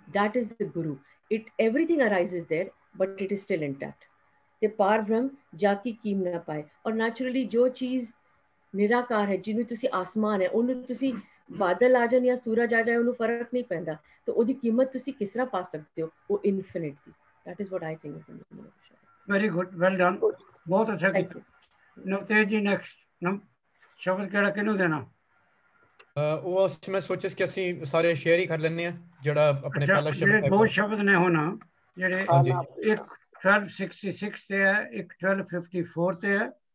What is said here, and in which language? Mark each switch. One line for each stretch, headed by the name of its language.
English: That is the Guru. Everything arises there, but it is still intact.
Punjabi: ਤੇ ਪਾਰ ਬ੍ਰਹਮ ਜਾ ਕੀ ਕੀਮ ਨਾ ਪਾਏ। ਔਰ ਨੈਚੁਰਲੀ ਜੋ ਚੀਜ਼ ਨਿਰਾਕਾਰ ਹੈ, ਜਿਹਨੂੰ ਤੁਸੀਂ ਆਸਮਾਨ ਹੈ, ਉਹਨੂੰ ਤੁਸੀਂ ਬਾਦਲ ਆ ਜਾਣ ਜਾਂ ਸੂਰਜ ਆ ਜਾਏ, ਉਹਨੂੰ ਫਰਕ ਨਹੀਂ ਪੈਂਦਾ, ਤੇ ਉਹਦੀ ਕੀਮਤ ਤੁਸੀਂ ਕਿਸ ਤਰ੍ਹਾਂ ਪਾ ਸਕਦੇ ਹੋ? ਉਹ infinite ਦੀ।
English: That is what I think is the meaning of the Shabad. Very good, well done,
Punjabi: ਬਹੁਤ ਅੱਛਾ ਕੀਤਾ। ਨਵਤੇਜ ਜੀ ਨੈਕਸਟ ਸ਼ਬਦ ਕਿਹੜਾ ਕਿਹਨੂੰ ਦੇਣਾ? ਉਹ ਮੈਂ ਸੋਚਿਆ ਕਿ ਅਸੀਂ ਸਾਰੇ ਸ਼ੇਅਰ ਹੀ ਕਰ ਲੈਣੇ ਆ, ਜਿਹੜਾ ਆਪਣੇ ਪਹਿਲਾ ਸ਼ਬਦ ਬਹੁਤ ਸ਼ਬਦ ਨੇ ਹੋਣਾ, ਜਿਹੜੇ ਇੱਕ 1266 ਤੇ ਹੈ, ਇੱਕ 1254 ਤੇ ਹੈ,